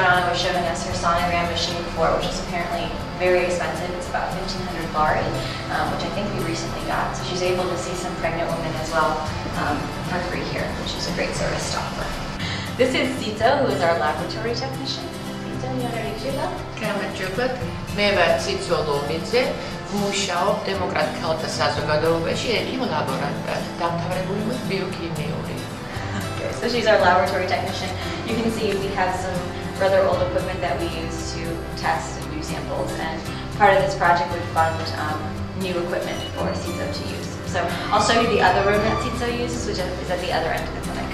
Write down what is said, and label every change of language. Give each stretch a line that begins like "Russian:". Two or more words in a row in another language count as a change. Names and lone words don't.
English: Manana was showing us her sonogram machine before, which is apparently very expensive. It's about 1,500 lari, which I think we recently got. So she's able to see some pregnant women as well for free here, which is a great service to offer. This is Sito, who is our laboratory technician. Sito, you want to introduce yourself?
Georgian: გამარჯობათ, მე ვარ ციცო ლომიძე, ვმუშაობ დემოკრატ ხალხთა საზოგადოებაში ექიმ ლაბორანტად, დამთავრებული მაქვს ბიოქიმიური.
English: So she's our laboratory technician. You can see we have some rather old equipment that we use to test and do samples, and part of this project would fund new equipment for Sito to use. So I'll show you the other room that Sito uses, which is at the other end of the clinic.